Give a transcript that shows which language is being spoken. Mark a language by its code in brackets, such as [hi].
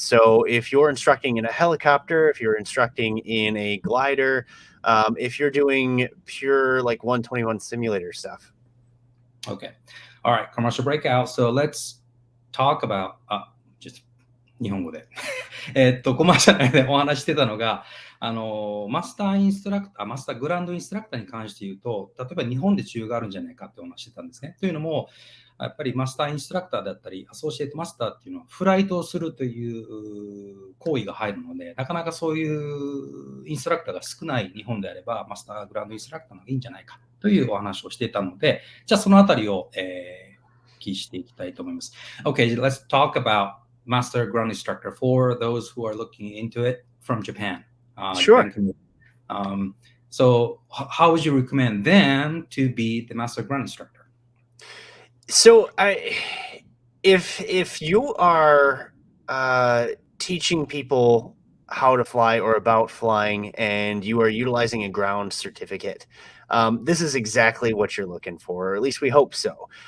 [en] So if you're instructing in a helicopter, if you're instructing in a glider, if you're doing pure like 121 simulator stuff. Okay. All right. Commercial breakout. So let's talk about just [ja] 日本語で。コマーシャルでお話してたのが、マスターインストラクター、マスターグランドインストラクターに関して言うと、例えば日本で中があるんじゃないかってお話してたんですね。というのも、やっぱりマスターインストラクターだったり、アソシエイトマスターっていうのはフライトをするという行為が入るので、なかなかそういうインストラクターが少ない日本であれば、マスターグランドインストラクターの方がいいんじゃないかというお話をしていたので、じゃあそのあたりを、お聞きしていきたいと思います。 [en] Okay, let's talk about Master Ground Instructor for those who are looking into it from Japan. Sure. So how would you recommend them to be the Master Ground Instructor? So if you are teaching people how to fly or about flying and you are utilizing a ground certificate, this is exactly what you're looking for, or at least we hope so.